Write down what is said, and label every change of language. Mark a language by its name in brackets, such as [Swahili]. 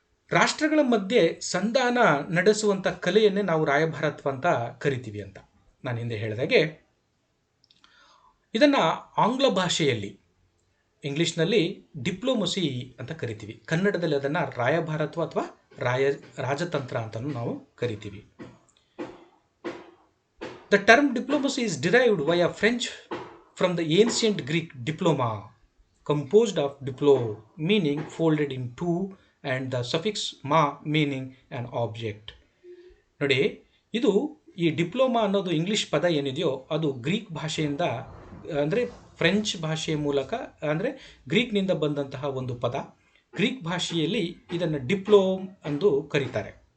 [Kannada] ರಾಷ್ಟ್ರಗಳ ಮಧ್ಯೆ ಸಂಧಾನ ನಡೆಸುವಂಥ ಕಲೆಯನ್ನೇ ನಾವು ರಾಯಭಾರತ್ವ ಅಂತ ಕರಿತೀವಿ ಅಂತ ನಾನು ಹಿಂದೆ ಹೇಳಿದಾಗೆ. ಇದನ್ನು ಆಂಗ್ಲ ಭಾಷೆಯಲ್ಲಿ ಇಂಗ್ಲೀಷ್ನಲ್ಲಿ ಡಿಪ್ಲೊಮಸಿ ಅಂತ ಕರಿತೀವಿ, ಕನ್ನಡದಲ್ಲಿ ಅದನ್ನು ರಾಯಭಾರತ್ವ ಅಥವಾ ರಾಜತಂತ್ರ ಅಂತಲೂ ನಾವು ಕರಿತೀವಿ. [English] The term diplomacy is derived via French from the ancient Greek diploma, composed of diplo meaning folded in two and the suffix ma meaning an object. [Kannada] ನೋಡಿ, ಇದು ಈ ಡಿಪ್ಲೊಮಾ ಅನ್ನೋದು ಇಂಗ್ಲಿಷ್ ಪದ ಏನಿದೆಯೋ ಅದು ಗ್ರೀಕ್ ಭಾಷೆಯಿಂದ ಅಂದರೆ ಫ್ರೆಂಚ್ ಭಾಷೆಯ ಮೂಲಕ ಅಂದರೆ ಗ್ರೀಕ್ನಿಂದ ಬಂದಂತಹ ಒಂದು ಪದ. ಗ್ರೀಕ್ ಭಾಷೆಯಲ್ಲಿ ಇದನ್ನು ಡಿಪ್ಲೋಮ್ ಎಂದು ಕರೀತಾರೆ.